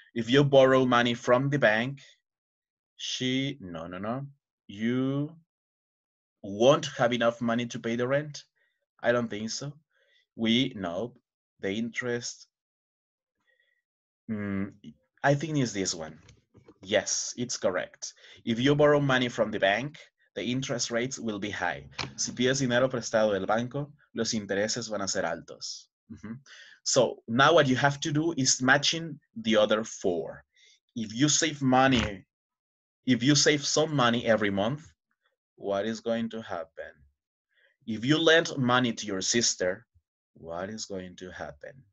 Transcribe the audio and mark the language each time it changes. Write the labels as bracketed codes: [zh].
[en] If you borrow money from the bank, you won't have enough money to pay the rent. I don't think so. We know the interest. I think it's this one. Yes, it's correct. If you borrow money from the bank, the interest rates will be high. [es] Si pides dinero prestado del banco, los intereses van a ser altos. [en] So now what you have to do is matching the other 4. If you save money, if you save some money every month, what is going to happen? If you lend money to your sister, what is going to happen?